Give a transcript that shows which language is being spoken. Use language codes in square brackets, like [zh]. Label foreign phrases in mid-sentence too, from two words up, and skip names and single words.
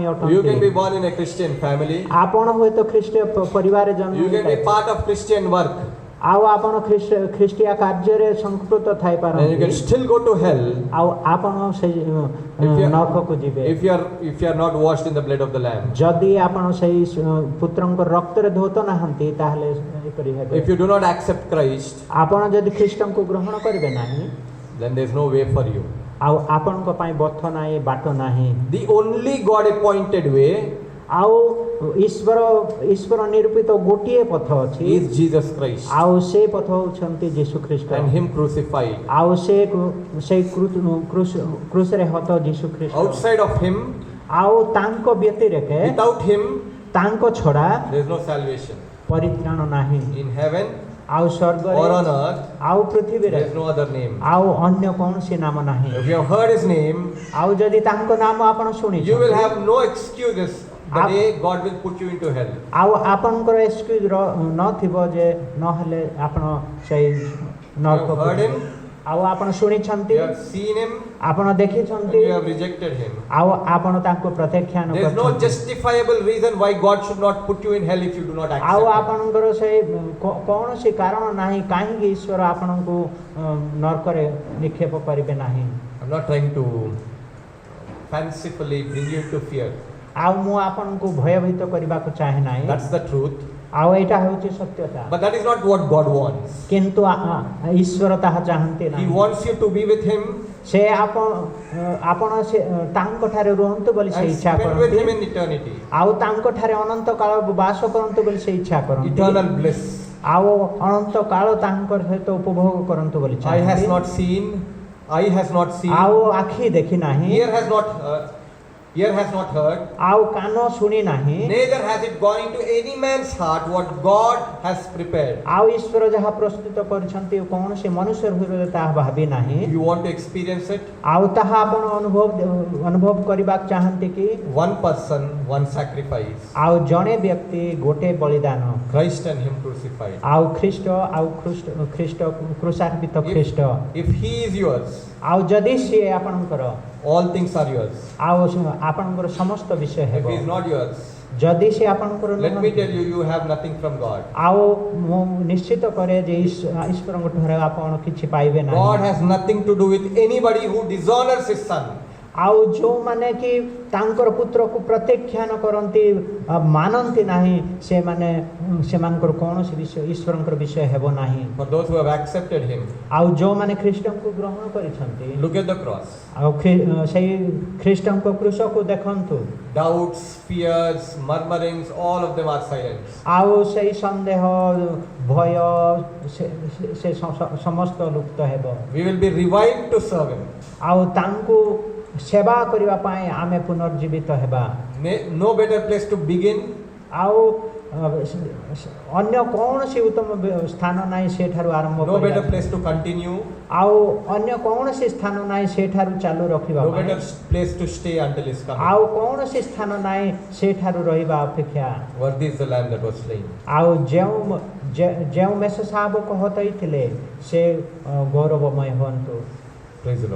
[en] You can [or] ଅଟନ୍ତି। [en] be born in a Christian family. [or] ଆପଣ ହୁଏତ ଖ୍ରୀଷ୍ଟୀୟ ପରିବାରରେ ଜନ୍ମ [en] You can be [or] ହୋଇଥାଏ। [en] part of Christian work. [or] ଆଉ ଆପଣ ଖ୍ରୀଷ୍ଟିୟ କାର୍ଯ୍ୟରେ ସଂପୃକ୍ତ [en] And you [or] ଥାଇପାରନ୍ତି [en] can still go to hell [or] ଆଉ ଆପଣ ସେଇ ନର୍କକୁ ଯିବେ [en] if you are not washed in the blood of the Lamb. [or] ଯଦି ଆପଣ ସେଇ ପୁତ୍ରଙ୍କ ରକ୍ତରେ ଧୌତ ନାହାନ୍ତି ତାହେଲେ ଏପରି ହେବେ। [en] If you do not accept Christ, [or] ଆପଣ ଯଦି ଖ୍ରୀଷ୍ଟଙ୍କୁ ଗ୍ରହଣ କରିବେ ନାହିଁ [en] then there is no way for you. [or] ଆଉ ଆପଣଙ୍କ ପାଇଁ ପଥ ନାହିଁ ବାଟ ନାହିଁ। [en] The only God appointed way [or] ଆଉ ଈଶ୍ୱର ନିରୂପିତ ଗୋଟିଏ ପଥ ଅଛି [en] is Jesus Christ [or] ଆଉ ସେ ପଥ ହେଉଛନ୍ତି ଯୀଶୁ ଖ୍ରୀଷ୍ଟ [en] and Him crucified. [or] ଆଉ ସେଇ କ୍ରୁଶରେ ହତ ଯୀଶୁ ଖ୍ରୀଷ୍ଟ। [en] Outside of Him, [or] ଆଉ ତାଙ୍କ ବ୍ୟତିରେକେ [en] without Him, [or] ତାଙ୍କ ଛଡ଼ା [en] there is no salvation. [or] ପରିତ୍ରାଣ ନାହିଁ। [en] In heaven [or] ଆଉ ସ୍ୱର୍ଗରେ [en] or on earth, [or] ଆଉ ପୃଥିବୀରେ [en] there is no other name. [or] ଆଉ ଅନ୍ୟ କୌଣସି ନାମ ନାହିଁ। [en] If you have heard His name, [or] ଆଉ ଯଦି ତାଙ୍କ ନାମ ଆପଣ [en] you will [or] ଶୁଣିଛନ୍ତି [en] have no excuses the day God will put you into hell. [or] ଆଉ ଆପଣଙ୍କର ଏକ୍ସକ୍ୟୁଜ ନଥିବ ଯେ ନହେଲେ ଆପଣ ସେଇ [en] You [or] ନର୍କ [en] have heard Him, [or] ଆଉ ଆପଣ ଶୁଣିଛନ୍ତି [en] you have seen Him, [or] ଆପଣ [en] and [or] ଦେଖିଛନ୍ତି [en] you have rejected Him. [or] ଆଉ ଆପଣ ତାଙ୍କୁ ପ୍ରତ୍ୟାଖ୍ୟାନ [en] There is no [or] କରିଛନ୍ତି। [en] justifiable reason why God should not put you in hell if you do not [or] ଆଉ [en] accept Him. [or] ଆପଣଙ୍କର ସେଇ କୌଣସି କାରଣ ନାହିଁ କାହିଁକି ଈଶ୍ୱର ଆପଣଙ୍କୁ ନର୍କରେ ନିକ୍ଷେପ କରିବେ ନାହିଁ। [en] I'm not trying to fancifully bring you to fear. [or] ଆଉ ମୁଁ ଆପଣଙ୍କୁ ଭୟଭୀତ କରିବାକୁ ଚାହେଁ ନାହିଁ। [en] That's the truth. [or] ଆଉ ଏଇଟା ହେଉଛି ସତ୍ୟତା [en] But that is not what God wants. [or] କିନ୍ତୁ ଈଶ୍ୱର ତାହା ଚାହାନ୍ତି [en] He [or] ନାହିଁ [en] wants you to be with Him [or] ସେ ଆପଣ ସେ ତାଙ୍କଠାରେ ରୁହନ୍ତୁ ବୋଲି ସେ [en] and [or] ଇଚ୍ଛା [en] spend with [or] କରନ୍ତି [en] Him in eternity. [or] ଆଉ ତାଙ୍କଠାରେ ଅନନ୍ତ କାଳ ବାସ କରନ୍ତୁ ବୋଲି ସେ ଇଚ୍ଛା କରନ୍ତି [en] Eternal bliss. [or] ଆଉ ଅନନ୍ତ କାଳ ତାଙ୍କର ସହିତ ଉପଭୋଗ କରନ୍ତୁ ବୋଲି [en] Eye has [or] ଚାହାନ୍ତି [en] not seen, eye has not seen, [or] ଆଉ ଆଖି ଦେଖି ନାହିଁ [en] ear has not heard, [or] ଆଉ କାନ ଶୁଣି ନାହିଁ [en] neither has it gone into any man's heart what God has prepared. [or] ଆଉ ଈଶ୍ୱର ଯାହା ପ୍ରସ୍ତୁତ କରିଛନ୍ତି କୌଣସି ମନୁଷ୍ୟ ହୃଦୟରେ ତାହା ଭାବି ନାହିଁ [en] You want to experience it? [or] ଆଉ ତାହା ଆପଣ ଅନୁଭବ କରିବାକୁ ଚାହାନ୍ତି କି [en] One person, one sacrifice. [or] ଆଉ ଜଣେ ବ୍ୟକ୍ତି ଗୋଟେ ବଳିଦାନ [en] Christ and Him crucified. [or] ଆଉ ଖ୍ରୀଷ୍ଟ କ୍ରୁଶାର୍ପିତ ଖ୍ରୀଷ୍ଟ [en] If He is yours, [or] ଆଉ ଯଦି ସିଏ ଆପଣଙ୍କର [en] all things are yours. [or] ଆଉ ଆପଣଙ୍କର ସମସ୍ତ ବିଷୟ [en] If [or] ହେବ [en] He is not yours, [or] ଯଦି ସେ ଆପଣଙ୍କର [en] let me [or] ନୁହନ୍ତି, [en] tell you, you have nothing from God. [or] ଆଉ ମୁଁ ନିଶ୍ଚିତ କରେ ଯେ ଈଶ୍ୱରଙ୍କ ଠାରେ ଆପଣ କିଛି ପାଇବେ [en] God [or] ନାହିଁ [en] has nothing to do with anybody who dishonors His Son. [or] ଆଉ ଯେଉଁମାନେ କି ତାଙ୍କର ପୁତ୍ରକୁ ପ୍ରତ୍ୟାଖ୍ୟାନ କରନ୍ତି ମାନନ୍ତି ନାହିଁ ସେମାନଙ୍କର କୌଣସି ବିଷୟ ଈଶ୍ୱରଙ୍କର ବିଷୟ ହେବ ନାହିଁ [en] For those who have accepted Him, [or] ଆଉ ଯେଉଁମାନେ ଖ୍ରୀଷ୍ଟଙ୍କୁ ଗ୍ରହଣ କରିଛନ୍ତି [en] look at the cross. [or] ଆଉ ସେଇ ଖ୍ରୀଷ୍ଟଙ୍କ କ୍ରୁଶକୁ ଦେଖନ୍ତୁ [en] Doubts, fears, murmurings, all of them are silenced. [or] ଆଉ ସେଇ ସନ୍ଦେହ ଭୟ ସେ ସମସ୍ତ ଲୁପ୍ତ ହେବ [en] We will be revived to serve Him. [or] ଆଉ ତାଙ୍କୁ ସେବା କରିବା ପାଇଁ ଆମେ ପୁନର୍ଜୀବିତ ହେବା [en] No better place to begin. [or] ଆଉ ଅନ୍ୟ କୌଣସି ଉତ୍ତମ ସ୍ଥାନ ନାହିଁ ସେଠାରୁ ଆରମ୍ଭ [en] No better [or] କରିବା [en] place to continue. [or] ଆଉ ଅନ୍ୟ କୌଣସି ସ୍ଥାନ ନାହିଁ ସେଠାରୁ ଚାଲୁ ରଖିବା [en] No [or] ପାଇଁ [en] better place to stay until His coming. [or] ଆଉ କୌଣସି ସ୍ଥାନ ନାହିଁ ସେଠାରୁ ରହିବା ଅପେକ୍ଷା [en] Worthy is the Lamb that was slain. [or] ଆଉ ଯେଉଁ ମେଷଶାବକ ହତାଇଥିଲେ ସେ ଗୌରବମୟ ହୁଅନ୍ତୁ [en] Praise the Lord.